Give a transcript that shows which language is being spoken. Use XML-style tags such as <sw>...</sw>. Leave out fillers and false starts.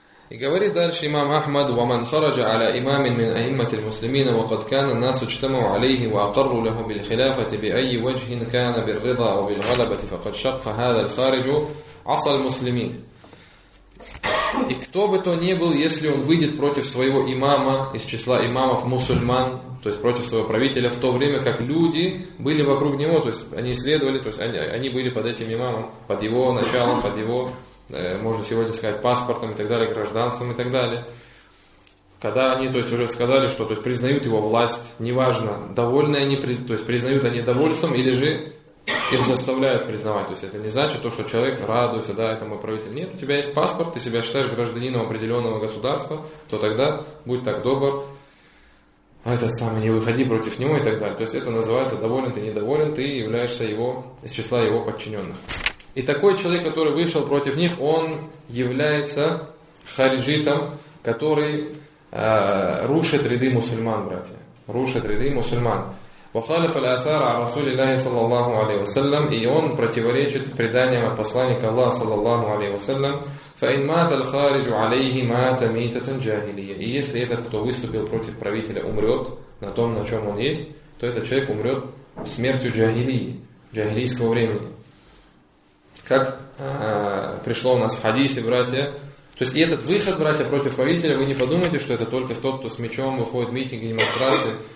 <ru>говорит дальше имам Ахмад:</ru> <ar>ومن خرج على إمام من أئمة المسلمين وقد كان الناس اجتمعوا عليه وأقروا له بالخلافة بأي وجه كان بالرضا أو بالغلبة فقد شق هذا الخارج عصى المسلمين.</ar> <ru>И кто бы то ни был, если он выйдет против своего имама, из числа имамов мусульман, то есть против своего правителя, в то время как люди были вокруг него, то есть они следовали, то есть они были под этим имамом, под его началом, под его, можно сегодня сказать, паспортом и так далее, гражданством и так далее. Когда они, то есть, уже сказали, что то есть, признают его власть, неважно, довольны они, то есть признают они довольством или же их заставляют признавать. То есть это не значит то, что человек радуется, да, это мой правитель. Нет, у тебя есть паспорт, ты себя считаешь гражданином определенного государства, то тогда будь так добр, а этот самый не выходи против него и так далее. То есть это называется доволен ты, недоволен, ты являешься его, из числа его подчиненных. И такой человек, который вышел против них, он является хариджитом, который рушит ряды мусульман, братья. Рушит ряды мусульман.</ru> <ar>وخالف الآثار عن رسول الله صلى الله عليه وسلم إيون</ar> <ru>противоречит преданиям посланника Аллаха</ru> <ar>صلى الله عليه وسلم فإن مات الخارج عليه مات ميتة جاهلية.</ar> <ru>И если этот, кто выступил против правителя, умрет на том, на чем он есть, то этот человек умрет смертью джахилии, джахилийского времени. Как пришло у нас в хадисе, братья. То есть и этот выход, братья, против правителя, вы не подумайте, что это только тот, кто с мечом выходит в митинги, демонстрации.</ru>